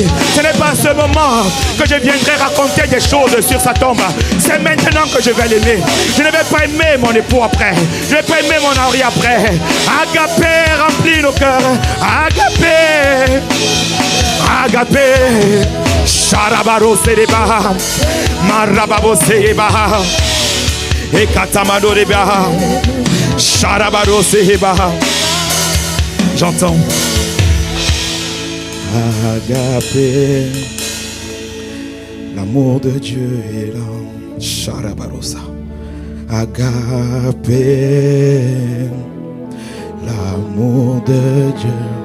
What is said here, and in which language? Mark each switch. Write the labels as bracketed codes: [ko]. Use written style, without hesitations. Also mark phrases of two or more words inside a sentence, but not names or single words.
[fr] Ce n'est pas à ce moment que je viendrai raconter des choses sur sa tombe. C'est maintenant que je vais l'aimer. Je ne vais pas aimer mon époux après. Je ne vais pas aimer mon mari après. Agapé remplit nos cœurs. Agapé. Agapé. Sharabaro Sereba. Marababo Sereba. Et Katamado Reba. Sharabaro Sereba. J'entends. Agapé. L'amour de Dieu est là. Sharabarosa. Agapé. L'amour de Dieu.